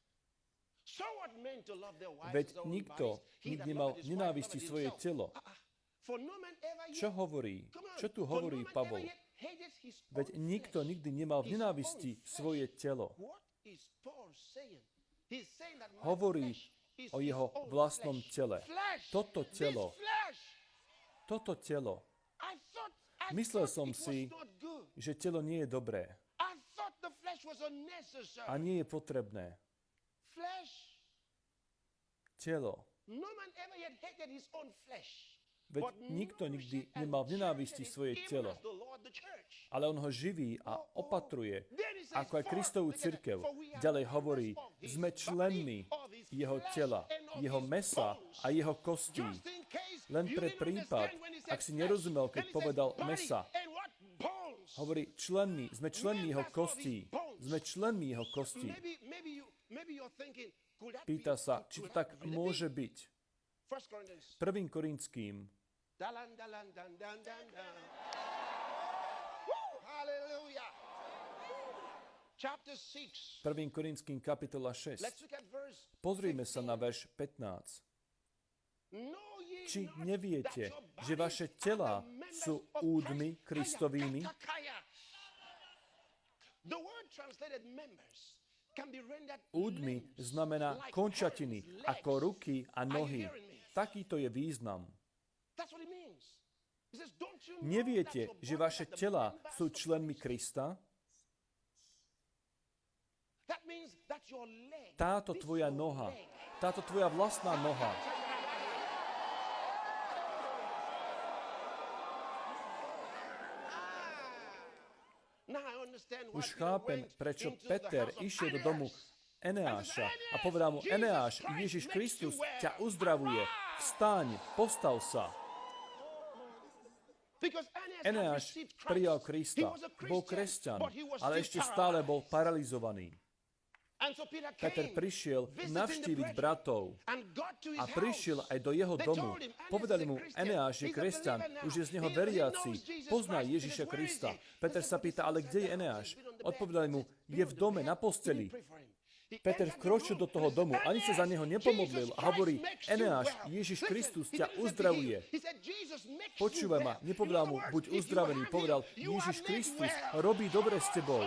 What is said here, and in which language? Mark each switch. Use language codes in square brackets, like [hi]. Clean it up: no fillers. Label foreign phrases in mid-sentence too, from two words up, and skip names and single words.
[sk] Veď nikto nemal nenávisti svoje telo, [en] For no man ever yet, [sk] Čo hovorí? [en] come on, [sk] Čo tu [en] for [sk] hovorí [en] no man [sk] Pavol? [en] ever yet hated his [sk] Veď [en] own [sk] nikto [en] flesh. [sk] nikdy nemal v [en] His [sk] nenávisti [en] own flesh. [sk] svoje telo. [en] What is Paul saying? He's saying that my [sk] Hovorí [en] flesh is [sk] o [en] his [sk] jeho [en] own [sk] vlastnom [en] flesh. [sk] tele. [en] Flesh. [sk] Toto telo. [en] This flesh. [sk] Toto telo. [en] I [sk] Myslel [en] thought [sk] som [en] it was [sk] si, [en] not good. [sk] že telo nie je dobré [en] I thought the flesh was unnecessary. [sk] a nie je potrebné. [en] Flesh. [sk] Telo. [en] No man ever yet hated his own flesh. [sk] Veď [en] But [sk] nikto [en] no [sk] nikdy [en] shit and [sk] nemal v nenávisti [en] cherished [sk] svoje [en] it, even [sk] telo. [en] as the Lord the church. [sk] Ale on ho živí a opatruje, [en] Then he says, [sk] ako aj [en] "For- [sk] Kristovú [en] look at that, [sk] cirkev. [en] for we are [sk] Ďalej [en] members [sk] hovorí, [en] of his [sk] sme [en] body, [sk] členmi [en] of his [sk] jeho [en] flesh [sk] tela, [en] and of [sk] jeho [en] his [sk] mesa [en] bones." [sk] a jeho kostí. [en] Just in case [sk] Len [en] you [sk] pre [en] didn't [sk] prípad, [en] understand when he said [sk] ak si [en] flesh, [sk] nerozumel, keď [en] then he says [sk] povedal [en] body [sk] mesa. [en] and what? Bones. [sk] Hovorí, sme členmi jeho kostí. Sme členmi jeho kostí. [en] Maybe you're thinking, could that [sk] Pýta [en] be, [sk] sa, či to [en] could [sk] tak [en] that really [sk] môže [en] be? [sk] byť. [en] 1 Corinthians. [sk] 1. Korinským, Dalan, dalan, dan, dan, dan, dan. [en] Woo, hallelujah. Chapter 6. [sk] 1. Korinským kapitola 6. [en] Let's look at verse [sk] Pozrime sa [en] 15. [sk] na verš 15. [en] Know ye [sk] Či [en] not [sk] neviete, [en] that your [sk] že [en] bodies [sk] vaše [en] are [sk] telá [en] the members [sk] sú [en] of [sk] údmi [en] Christ? [sk] Kristovými? Kaya. [en] The word translated members can be rendered [sk] Údmi [en] limbs, [sk] znamená [en] like [sk] končatiny, [en] hands, [sk] ako [en] legs. [sk] ruky a nohy. [en] hearing me? [sk] Takýto je význam. [en] That's what it means. He says, don't you know [sk] Neviete, [en] that your [sk] že [en] bodies [sk] vaše [en] are the [sk] telá [en] members [sk] sú [en] of [sk] členmi [en] Christ? [sk] Krista? [en] That means that your leg, [sk] Táto [en] this [sk] tvoja [en] your [sk] noha, [en] leg, [sk] táto tvoja vlastná noha, [en] Now I understand why [sk] už [en] Peter [sk] chápem, [en] went [sk] prečo [en] into the [sk] Peter [en] house of [sk] išiel do domu Eneáša a povedal mu, Eneáš, Ježiš Kristus ťa uzdravuje, vstaň, postav sa. [en] Because [sk] Eneáš [en] received Christ. [sk] prijal [en] He [sk] Krista, [en] was a [sk] bol [en] Christian, [sk] kresťan, [en] but he was [sk] ale [en] still [sk] ešte stále [en] paralyzed. [sk] bol paralizovaný. [en] And so Peter [sk] Peter [en] came, [sk] prišiel [en] visiting [sk] navštíviť [en] the [sk] bratov [en] and got to his [sk] a prišiel [en] house. [sk] aj do jeho [en] They [sk] domu. [en] told him, [sk] Povedali [en] "Eneáš [sk] mu, [en] is a Christian. [sk] Eneáš je [en] He's a [sk] kresťan, [en] believer now. [sk] už je z neho [en] He [sk] veriaci, [en] knows Jesus [sk] pozná [en] Christ. [sk] Ježiša [en] He says, "Where [sk] Krista." [en] is he?" [sk] Peter [en] He [sk] sa [en] said, [sk] pýta, ale kde je Eneáš? Odpovedali mu, je v dome, na posteli. Peter vkročil do toho domu, ani sa za neho nepomodlil a hovorí, Eneáš, Ježiš Kristus ťa uzdravuje. Počúvaj ma, nepovedal mu, buď uzdravený, povedal, Ježiš Kristus robí dobre s tebou.